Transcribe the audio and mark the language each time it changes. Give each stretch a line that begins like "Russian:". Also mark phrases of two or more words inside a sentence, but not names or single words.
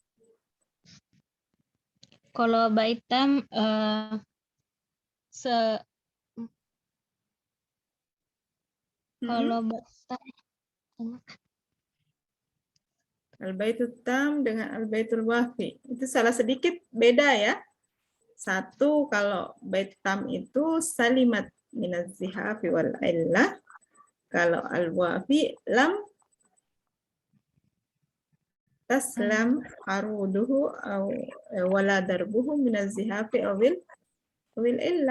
Indonesian: Kalau
Arabic: بيت تام
Indonesian: kalau
Arabic: البيت التام dengan البيت الوافي.
Indonesian: Itu salah sedikit beda ya. Satu, kalau
Arabic: بيت تام
Indonesian: itu
Arabic: سلمت من الزحاف والعلة. Kalau الوافي لم تسلم عروضه ولا ضربه من الزحاف أو العلة.